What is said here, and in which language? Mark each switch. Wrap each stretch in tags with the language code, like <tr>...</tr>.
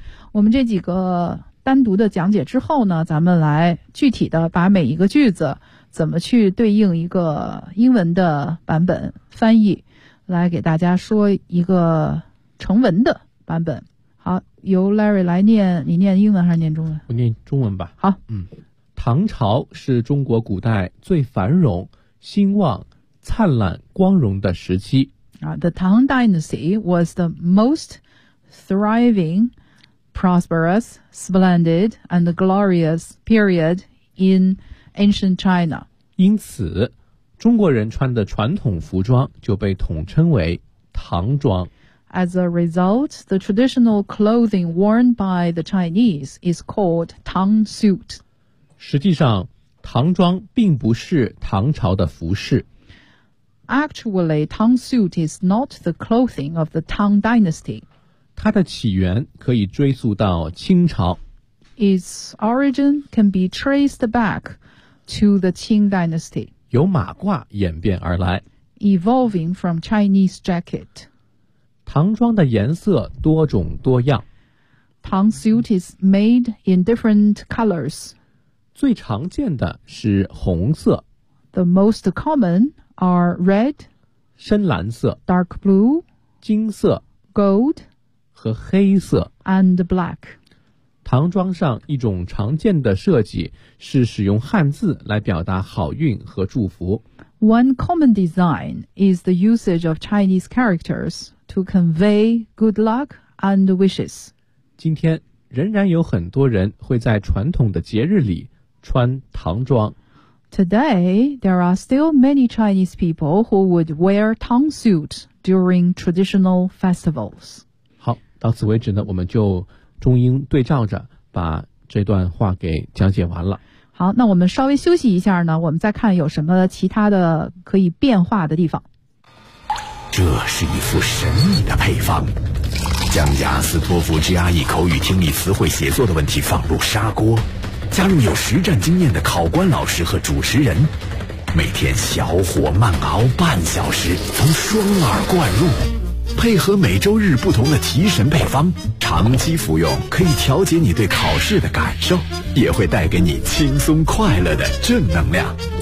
<zh>我们这几个单独的讲解之后呢，咱们来具体的把每一个句子怎么去对应一个英文的版本翻译，来给大家说一个成文的版本。由 Larry 来念，你念英文还是念中文？我念中文吧。好，唐朝是中国古代最繁荣、兴旺、灿烂、光荣的时期。</zh> <en>The Tang Dynasty was the most thriving, prosperous, splendid, and glorious period in ancient China.</en> <zh>因此，中国人穿的传统服装就被统称为唐装。</zh> <en>As a result, the traditional clothing worn by the Chinese is called Tang suit.</en> <zh>实际上，唐装并不是唐朝的服饰。</zh> <en>Actually, Tang suit is not the clothing of the Tang dynasty.</en> <zh>它的起源可以追溯到清朝。</zh> <en>Its origin can be traced back to the Qing dynasty.</en> <zh>由马褂演变而来。</zh> <en>Evolving from Chinese jacket.</en> <zh>唐装的颜色多种多样。</zh> <en>Tang suit is made in different colors.</en> <zh>最常见的是红色。</zh> <en>The most common are red,</en> <zh>深蓝色,</zh> <en>dark blue,</en> <zh>金色,</zh> <en>gold,</en> <zh>和黑色,</zh> <en>and black.</en> <zh>唐装上一种常见的设计是使用汉字来表达好运和祝福。</zh> <en>One common design is the usage of Chinese characters. To convey good luck and wishes.</en> <zh>今天仍然有很多人会在传统的节日里穿唐装。</zh> <en>Today, there are still many Chinese people who would wear Tang suit during traditional festivals.</en> <zh>好，到此为止呢，我们就中英对照着把这段话给讲解完了。好，那我们稍微休息一下呢，我们再看有什么其他的可以变化的地方。这是一副神秘的配方，将雅思托福 GRE 口语听力词汇写作的问题放入砂锅，加入有实战经验的考官老师和主持人，每天小火慢熬半小时，从双耳灌入，配合每周日不同的提神配方，长期服用可以调节你对考试的感受，也会带给你轻松快乐的正能量。</zh>